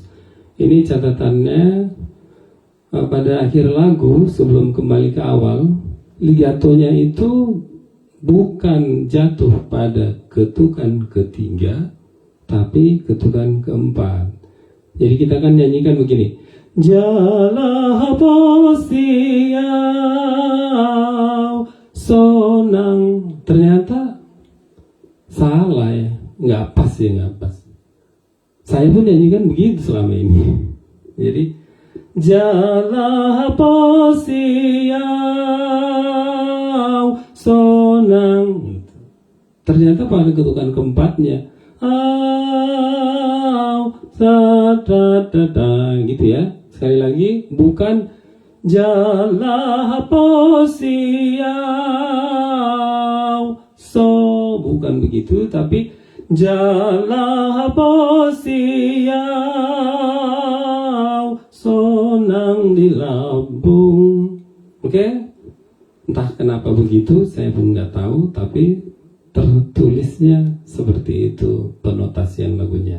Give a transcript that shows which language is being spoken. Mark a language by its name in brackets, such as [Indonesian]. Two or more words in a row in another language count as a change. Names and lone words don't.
[Indonesian] Ini catatannya pada akhir lagu sebelum kembali ke awal, ligatonya itu bukan jatuh pada ketukan ketiga, tapi ketukan keempat. Jadi kita akan nyanyikan begini. [Batak Toba] Jala posiau sonang. [Indonesian] Ternyata salah ya, nggak pas ya, nggak pas. Saya pun nyanyikan begitu selama ini. Jadi [Batak Toba] jala posiau sonang. [Indonesian] Ternyata pada ketukan keempatnya gitu ya. Sekali lagi, bukan [Batak Toba] jala posiau [Indonesian] bukan begitu, tapi [Batak Toba] jala posiau sonang di lambung. [Indonesian] Oke? Entah kenapa begitu, saya pun nggak tahu, tapi tertulisnya seperti itu penotasian lagunya.